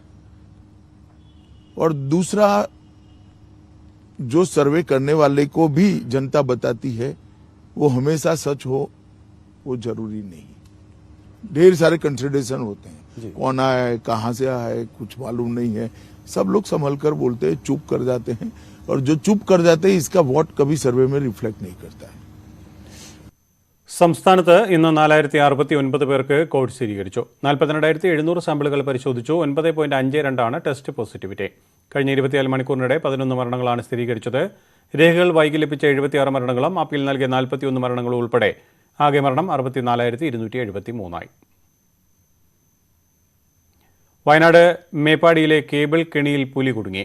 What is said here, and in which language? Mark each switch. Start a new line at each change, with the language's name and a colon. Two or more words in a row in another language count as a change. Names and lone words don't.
Hindi: और दूसरा, जो सर्वे करने वाले को भी जनता बताती है वो हमेशा सच हो वो जरूरी नहीं. ढेर सारे कंसिडरेशन होते हैं, कौन आया है, कहां से आया है, कुछ मालूम नहीं है. सब लोग संभल कर बोलते हैं, चुप कर जाते हैं, और जो चुप कर जाते हैं इसका वोट कभी सर्वे में रिफ्लेक्ट नहीं करता है.
Malayalam: സംസ്ഥാനത്ത് ഇന്ന് 4069 പേർക്ക് കോവിഡ് സ്ഥിരീകരിച്ചു. 42,700 സാമ്പിളുകൾ പരിശോധിച്ചു. 9.52
English: test positivity.
Malayalam: കഴിഞ്ഞ 24 മണിക്കൂറിനിടെ 11 മരണങ്ങളാണ് സ്ഥിരീകരിച്ചത്. രേഖകൾ വൈകി ലഭിച്ച 76 മരണങ്ങളും അപ്പീൽ നൽകിയ 41 മരണങ്ങളും ഉൾപ്പെടെ ആകെ മരണം 64,273 വയനാട് മേപ്പാടിയിലെ കേബിൾ കെണിയിൽ പുലി കുടുങ്ങി.